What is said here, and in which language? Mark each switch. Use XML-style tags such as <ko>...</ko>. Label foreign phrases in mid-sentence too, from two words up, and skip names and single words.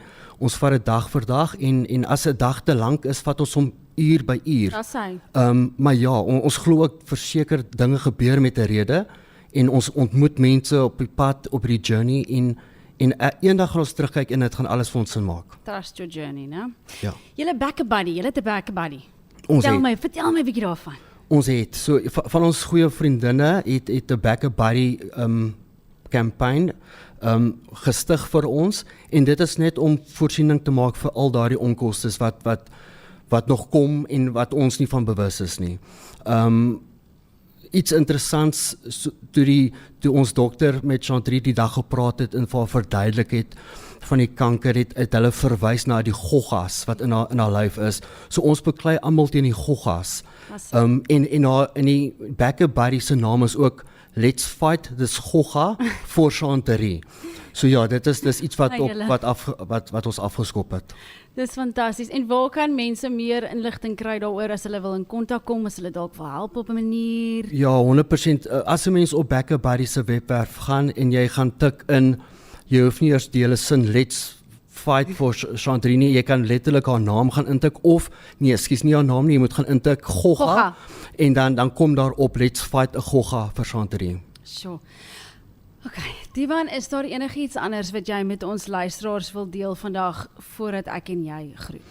<af>Ons vat dit dag vir dag en as 'n dag te lank is, vat ons hom uur by uur. Dis hy. Maar ja, ons glo ook verseker dinge gebeur met 'n rede en ons ontmoet mense op die pad, op die journey en eendag gaan ons terugkyk en dit gaan alles vir ons sin maak.</af> <en>Trust your journey,</en> <af>né? Ja. Julle back-a-buddy, julle het 'n back-a-buddy. Vertel my 'n bietjie daarvan. Ons het, so van ons goeie vriendinne het 'n back-a-buddy campaign gestig vir ons en dit is net om voorsiening te maak vir al daardie onkoste wat nog kom en wat ons nie van bewus is nie. Iets interessants, toe ons dokter met Chantrie die dag gepraat het en vir haar verduidelik het van die kanker, het hulle verwys na die goggas wat in haar lyf is. So ons beklei almal teen die goggas. In die back-a-buddy se naam is ook</af> <en>let's fight this gogga for Chanterie.</en> <af>So ja, dis iets wat wat ons afgeskop het. Dis fantasties. En waar kan mense meer inligting kry daaroor as hulle wil in kontak kom, as hulle dalk wil help op 'n manier? Ja, 100%. As 'n mens op Backer Buddy se webwerf gaan en jy gaan tik in, jy hoef nie eers die hele sin</af> <en>let's fight for Chanterie</en> <af>nie, jy kan letterlik haar naam gaan intik of nie haar naam nie, jy moet gaan intik gogga en dan kom daar op</af> <en>let's fight</en> <af>'n gogga vir Chanterie. Sjoe. Okay, Diwan, is daar enigiets anders wat jy met ons luisteraars wil deel vandag voordat ek en jy groet?</af>